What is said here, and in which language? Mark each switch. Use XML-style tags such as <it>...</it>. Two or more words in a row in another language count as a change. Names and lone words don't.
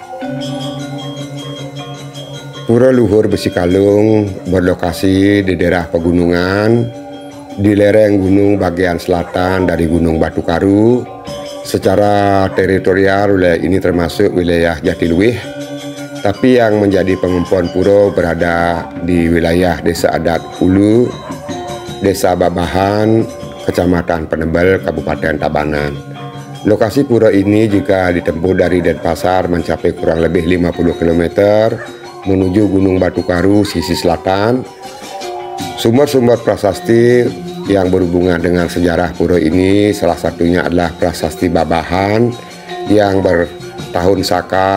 <id>Pura Luhur Besikalung berlokasi di daerah pegunungan di lereng gunung bagian selatan dari Gunung Batu Karu. Secara teritorial wilayah ini termasuk wilayah Jatiluwih, tapi yang menjadi pengumpul pura berada di wilayah Desa Adat Ulu, Desa Babahan, Kecamatan Penebel, Kabupaten Tabanan. Lokasi pura ini jika ditempuh dari Denpasar mencapai kurang lebih 50 km menuju Gunung Batu Karu sisi selatan. Sumber-sumber prasasti yang berhubungan dengan sejarah pura ini salah satunya adalah prasasti Babahan yang bertahun Saka</id>